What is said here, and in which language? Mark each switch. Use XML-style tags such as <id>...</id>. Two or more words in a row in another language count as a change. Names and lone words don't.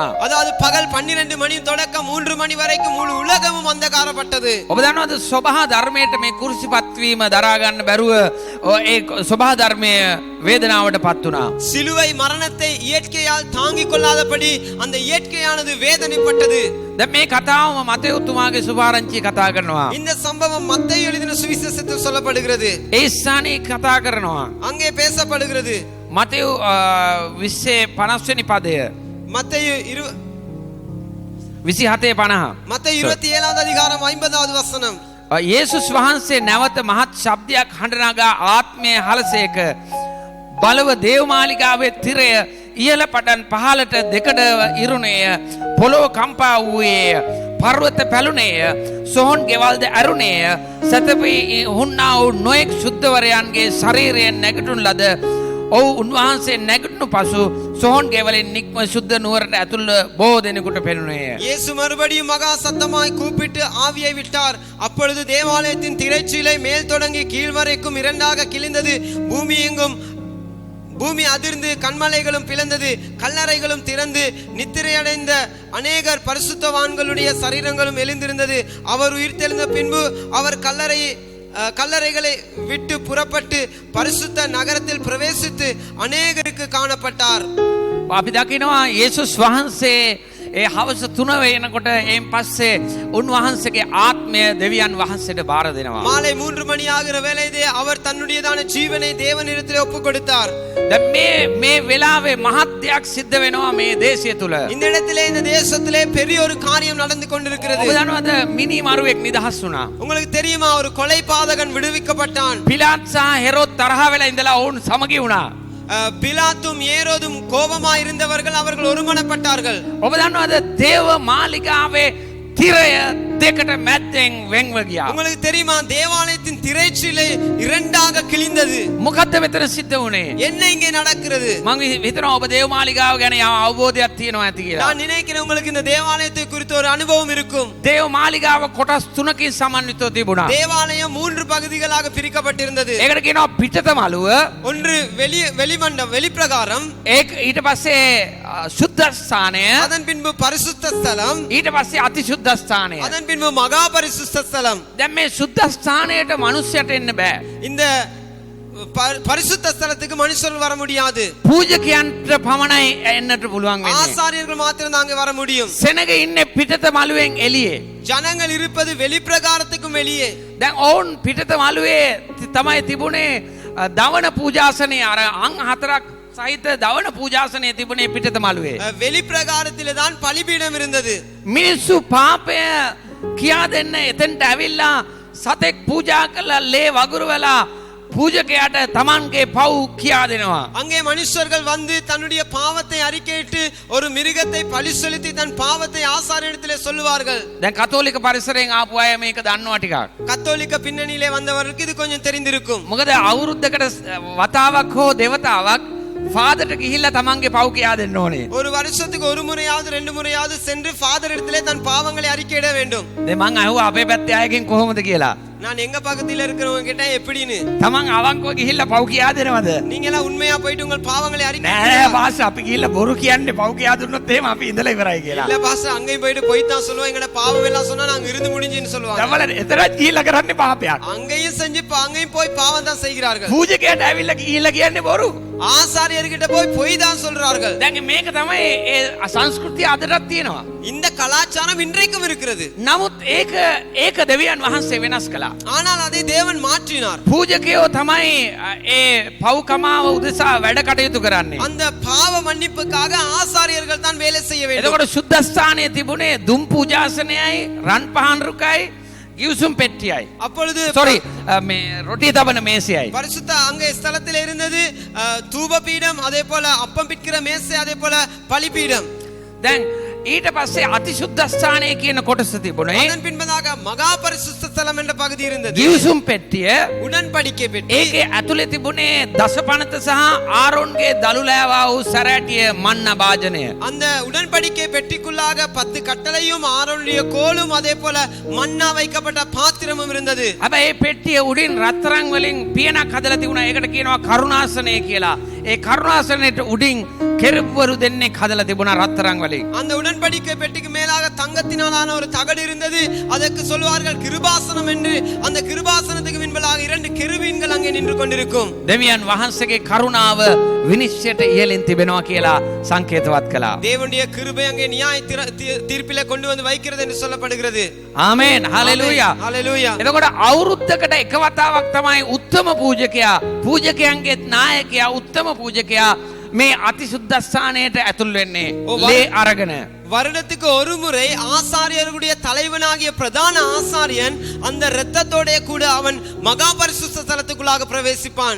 <ta>அதாவது பகல் 12 மணி தொடக்கம் 3 மணி வரைக்கும் முழு உலகமும் அந்தகாரப்பட்டது.</ta> <si>ඔබ දන්නවද සබහා ධර්මයට මේ කුරුසිපත් වීම දරා ගන්න බැරුව ඒ සබහා ධර්මයේ වේදනාවට පත් වුණා.</si> <ta>சிலுவை மரணத்தை இயற்கையால் தாங்கிக் கொள்ளாதபடி அந்த இயற்கையானது வேதனைப்பட்டது.</ta> <si>දැන් මේ කතාවම මතයුතුමාගේ සුභාරංචි කතා කරනවා.</si> <ta>இந்த சம்பவம் மத்தேயு எழுதின சுவிசேஷத்தில் சொல்லப்படுகிறது.</ta> <si>ඒ ස්ථානයේ කතා කරනවා.</si> <ta>அங்கே பேசப்படுகிறது.</ta> <si>මතයු 20:50 වෙනි පදය.</si> <ta>மத்தேயு 27:50. மத்தேயு 27வது அதிகாரம் 50வது வசனம்.</ta> <si>යේසුස් වහන්සේ නැවත මහත් ශබ්දයක් හඬනගා ආත්මය හලසේක බලව දේවමාලිගාවේ තිරය ඉහළ පටන් පහළට දෙකඩ ඉරුණේය. පොළොව කම්පා වූයේය. පර්වත පැලුණේය. සොහොන් ගෙවල්ද ඇරුණේය. සතපි හුන්නා වූ නොයෙක් ශුද්ධවරයන්ගේ ශරීරයෙන් නැගිටුණු ලද ඔව් උන්වහන්සේ නැගිටුණු පසු සොහොන් ගෙවලින් නික්ම සුද්ධ නුවරට ඇතුළ බොහෝ දෙනෙකුට පෙනුණේය.</si> <ta>இயேசு மறுபடியும் மகா சத்தமாய் கூப்பிட்டு ஆவியை விட்டார். அப்பொழுது தேவாலயத்தின் திரைச்சீலை மேல் தொடங்கி கீழ் வரைக்கும் இரண்டாக கிழிந்தது. பூமி அதிர்ந்து கண்மலைகளும் பிளந்தது. கல்லறைகளும் திறந்து நித்திரையடைந்த அநேகர் பரிசுத்தவான்களுடைய சரீரங்களும் எழுந்திருந்தது. அவர் உயிர்த்தெழுந்த பின்பு அவர் கல்லறைகளை விட்டு புறப்பட்டு பரிசுத்த நகரத்தில் பிரவேசித்து அநேகருக்கு காணப்பட்டார்.</ta> <si>අපි දකිනවා යේසුස් වහන්සේ ඒ හවස 3 වෙනකොට එයින් පස්සේ උන්වහන්සේගේ ආත්මය දෙවියන් වහන්සේට බාර දෙනවා.</si> <ta>மாலை 3 மணி ஆகிற வேளையிலே அவர் தன்னுடையதான ஜீவனை தேவனிடத்திலே ஒப்பு கொடுத்தார்.</ta> <si>දැන් මේ වෙලාවේ මහත් දෙයක් සිද්ධ වෙනවා මේ දේශය තුල.</si> <ta>இந்த இடத்திலே இந்த தேசத்திலே பெரிய ஒரு காரியம் நடந்து கொண்டிருக்கிறது.</ta> <si>ඔබ දන්නවද මිනි මරුවෙක් නිදහස් වුණා.</si> <ta>உங்களுக்கு தெரியுமா, ஒரு கொலை பாதகன் விடுவிக்கப்பட்டான்.</ta> <si>පිලාත් සහ හෙරෝද් තරහ වෙලා ඉඳලා ඔවුන් සමගි වුණා.</si> <ta>பிலாத்தும் ஏரோதும் கோபமாய் இருந்தவர்கள் அவர்கள் ஒருமனப்பட்டார்கள்.</ta> <si>ඔබ දන්නවද දේව මාලිගාවේ තිරය දෙකට මැද්දෙන් වෙන්ව ගියා.</si> <ta>உங்களுக்கு தெரியுமா, தேவாலயத்தின் திரைச்சீலை இரண்டாக கிழிந்தது.</ta> <si>මොකද්ද මෙතන සිද්ධ වුණේ?</si> <ta>என்ன இங்கே நடக்கிறது?</ta> <si>මම හිතනවා ඔබ දේව මාලිගාව ගැන අවබෝධයක් තියෙනවා ඇති කියලා.</si> <ta>நான் நினைக்கிறேன் உங்களுக்கு இந்த தேவாலயத்தை குறித்து ஒரு அனுபவம் இருக்கும்.</ta> <si>දේව මාලිගාව කොටස් 3කින් සමන්විතව තිබුණා.</si> <ta>தேவாலயம் 3 பகுதிகளாக பிரிக்கப்பட்டிருந்தது.</ta> <si>ඒකට කියනවා පිටත මළුව.</si> <ta>ஒன்று வெளிமண்டபம், வெளிப்பிரகாரம்.</ta> <si>ඊට පස්සේ සුද්ධස්ථානය.</si> <ta>அதன் பின்பு பரிசுத்த ஸ்தலம்.</ta> <si>ඊට පස්සේ අතිශුද්ධස්ථානය.</si> <ta>அதன் பின்பு மகா பரிசுத்த ஸ்தலம்.</ta> <si>දැන් මේ සුද්ධස්ථානයට මිනිස්සුන්ට එන්න බෑ.</si> <ta>இந்த பரிசுத்த ஸ்தலத்துக்கு மனுஷர்கள் வர முடியாது.</ta> <si>පූජකයන්ට පමණයි එන්නට පුළුවන් වෙන්නේ.</si> <ta>ஆசாரியர்கள் மாத்திரம் தான் அங்கே வர முடியும்.</ta> <si>සෙනග ඉන්නේ පිටත මළුවෙන් එළියේ.</si> <ta>ஜனங்கள் இருப்பது வெளிப்பிரகாரத்துக்கும் வெளியே.</ta> <si>දැන් ඔවුන් පිටත මළුවේ තමයි තිබුණේ දවන පූජාසනේ අර අං 4ක් සහිත දවන පූජාසනේ තිබුණේ පිටත මළුවේ.</si> <ta>வெளிப்பிரகாரத்திலே தான் பலிபீடம் இருந்தது.</ta> <si>මිනිස්සු පාපය කියා දෙන්න එතෙන්ට ඇවිල්ලා සතෙක් පූජා කළා ලේ වගුරු වෙලා පූජකයාට තමන්ගේ පව් කියා දෙනවා.</si> <ta>அங்கே மனுஷர்கள் வந்து தன்னுடைய பாவத்தை அறிக்கையிட்டு ஒரு மிருகத்தை பலி செலுத்தி தன் பாவத்தை ஆசாரியனிடத்திலே சொல்லுவார்கள்.</ta> <si>දැන් කතෝලික පරිසරයෙන් ආපු අය මේක දන්නවා ටිකක්.</si> <ta>கத்தோலிக்க பின்னணியிலே வந்தவர்களுக்கு இது கொஞ்சம் தெரிந்திருக்கும்.</ta> <si>මොකද අවුරුද්දකට වතාවක් හෝ දෙවතාවක් ஃபாதர்ට ගිහිල්ලා තමන්ගේ පව් කියා දෙන්න ඕනේ.</si> <ta>ஒரு வருஷத்துக்கு ஒரு முறையாவது 2 முறையாவது சென்று ஃபாதர் இடத்திலே தன் பாவங்களை அறிக்கையிட வேண்டும்.</ta> <si>දැන් මං අහුවා අපේ පැත්තේ අයගෙන් කොහොමද කියලා.</si> <ta>நான் எங்க பக்கத்துல இருக்கிறவங்க கிட்ட எப்படின்னு.</ta> <si>තමන් අවංකව ගිහිල්ලා පව් කියා දෙනවද?</si> <ta>நீங்க எல்லாம் உண்மையா போயிட்டு உங்கள் பாவங்களை அறிக்கை.</ta> <si>නෑ පාස් අපි ගිහිල්ලා බොරු කියන්නේ පව් කියා දුන්නොත් එහෙම අපි ඉඳලා ඉවරයි කියලා.</si> <ta>இல்ல பாஸ் அங்கேயும் போயிட்டு போய் தான் சொல்லுவோம், எங்கட பாவம் எல்லாம் சொன்னா நாங்க இருந்து முடிஞ்சுன்னு சொல்லுவாங்க.</ta> <si>තමල එතරම් ගිහිල්ලා කරන්නේ පාපයක්.</si> <ta>அங்கேயும் செஞ்சு அங்கேயும் போய் பாவம் தான் செய்கிறார்கள்.</ta> <si>පූජකයාට ඇවිල්ලා ගිහිල්ලා කියන්නේ බොරු.</si> <ta>ஆசாரியர்கிட்ட போய் பொய் தான் சொல்றார்கள்.</ta> <si>දැන් මේක තමයි ඒ සංස්කෘතිය අදටත් තියෙනවා.</si> <ta>இந்த கலாச்சாரம் இன்றைக்கும் இருக்கிறது.</ta> <si>නමුත් ඒක දෙවියන් වහන්සේ වෙනස් කළා.</si> <ta>ஆனால் அதை தேவன் மாற்றினார்.</ta> <si>පූජකයෝ තමයි ඒ පව් කමාව උදෙසා වැඩ කටයුතු කරන්නේ.</si> <ta>அந்த பாவ மன்னிப்புக்காக ஆசாரியர்கள் தான் வேலை செய்ய வேண்டும்.</ta> <si>එතකොට සුද්ධස්ථානයේ තිබුණේ දුම් පූජාසනයයි රන් පහන් රුකයි ගිවිසුම් පෙට්ටියයි.</si> <ta>அப்பொழுது</ta> <si>sorry මේ රොටි තබන මේසයයි.</si> <ta>பரிசுத்த அங்கே ஸ்தலத்தில் இருந்தது தூப பீடம், அதே போல அப்பம் பிட்கிற மேசை, அதே போல பலிபீடம்.</ta> <si>දැන් ඊට පස්සේ අතිශුද්ධස්ථානය කියන කොටස තිබුණේ.</si> <ta>அதன் பின்பதாக மகா பரிசுத்த ஸ்தலம் என்ற பகுதி இருந்தது.</ta> <si>ගිවිසුම් පෙට්ටිය</si> <ta>உடன்படிக்கை பெட்டி.</ta> <si>ඒකේ ඇතුලේ තිබුණේ දසපනත සහ ආරෝන්ගේ දළුලෑවා වූ සැරෑටිය මන්න භාජනය.</si> <ta>அந்த உடன்படிக்கை பெட்டிக்குள்ளாக 10 கட்டளையும் ஆரோனுடைய கோலும் அதே போல மன்னா வைக்கப்பட்ட பாத்திரமும் இருந்தது.</ta> <si>හැබැයි මේ පෙට්ටිය උඩින් රත්තරන් වලින් පියනක් හදලා තිබුණා. ඒකට කියනවා කරුණාසනය කියලා. ඒ කරුණාසනයට උඩින් කෙරුවරු දෙන්නෙක් හදලා තිබුණා රත්තරන් වලින්.</si> <ta>அந்த உடன்படிக்கை பெட்டிக்கு மேலாக தங்கத்தினாலான ஒரு தகடு இருந்தது. அதற்கு சொல்வார்கள் கிருபாசனம் என்று. அந்த கிருபாசனத்துக்கு முன்பதாக 2 கெருபீன்கள் அங்கே நின்று கொண்டிருக்கும்.</ta> <si>දෙවියන් වහන්සේගේ කරුණාව විනිශ්චයට ඉහළින් තිබෙනවා කියලා සංකේතවත් කළා.</si> <ta>தேவனுடைய கிருபை அங்கே நியாய தீர்ப்பிலே கொண்டு வந்து வைக்கிறது என்று சொல்லப்படுகிறது.</ta> <si>ආමේන් හalleluya.</si> <ta>ஹalleluya.</ta> <si>එතකොට අවුරුද්දකට එක වතාවක් තමයි උත්තම පූජකයා, පූජකයන්ගේ නායකයා, උත්තම පූජකයා මේ අතිශුද්ධස්ථානයට ඇතුල් වෙන්නේ ලේ අරගෙන.</si> <ta>வருடத்துக்கு ஒரு முறை ஆசாரியர்களுடைய தலைவனாகிய பிரதான ஆசாரியன் அந்த இரத்தத்தோட கூட அவன் மகா பரிசுத்த ஸ்தலத்துக்குள்ளாக பிரவேசிப்பான்.</ta>